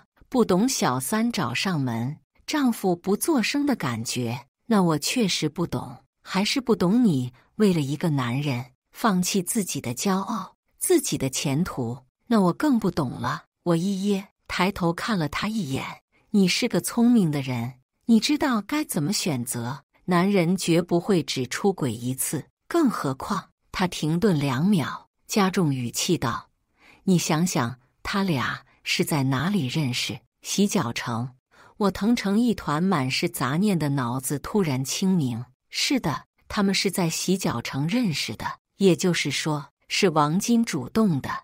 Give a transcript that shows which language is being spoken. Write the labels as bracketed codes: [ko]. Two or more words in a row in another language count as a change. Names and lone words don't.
[zh] 不懂小三找上門，丈夫不作聲的感覺。那我確實不懂。還是不懂你為了一個男人放棄自己的驕傲，自己的前途。那我更不懂了。我一噎，抬頭看了他一眼。你是個聰明的人，你知道該怎麼選擇。男人絕不會只出軌一次，更何況……他停頓2秒，加重語氣道：“你想想，他倆是在哪裡認識？洗腳城。” 我騰成一團滿是雜念的腦子突然清明。是的， 他們是在洗腳城認識的，也就是說，是王金主動的。